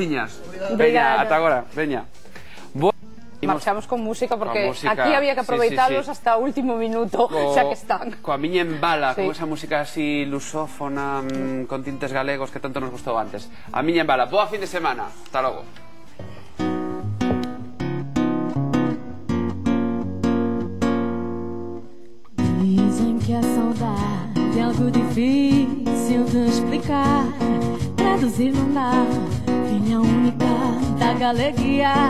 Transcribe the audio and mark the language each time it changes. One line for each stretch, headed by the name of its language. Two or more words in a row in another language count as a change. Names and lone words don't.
Galician: un prazer. Veña, graciñas.
Portuguese: Obrigada.
Galician: Veña, ata agora, veña. marchamos con música, porque música, aquí había que aproveitarlos sí. hasta o último minuto, xa que están. Coa miña embala, Sí. con esa música así lusófona, con tintes galegos que tanto nos gustou antes. A miña embala. Boa fin de semana. Hasta logo.
Portuguese: Dizem que a saudade é algo difícil de explicar. Traduzir não dá, filha única da galeria.